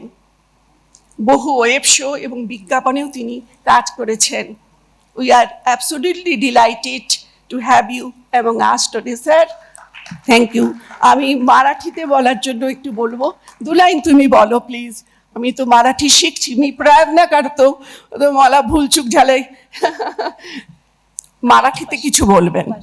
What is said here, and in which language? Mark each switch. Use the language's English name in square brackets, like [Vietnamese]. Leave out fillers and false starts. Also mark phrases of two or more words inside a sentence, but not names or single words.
[Bangla] বহু ওয়েব শো এবং বিজ্ঞাপনেও তিনি কাজ করেছেন। [English] We are absolutely delighted to have you এবং us today sir। Thank you. [Bangla] আমি মারাঠিতে বলার জন্য একটু বলবো, 2 লাইন তুমি বলো প্লিজ। আমি তো [Marathi] মারাठी शिकची, मी प्रयत्न करतो, तो मला भूलचूक झालंय। [Bangla] মারাঠিতে কিছু বলবেন।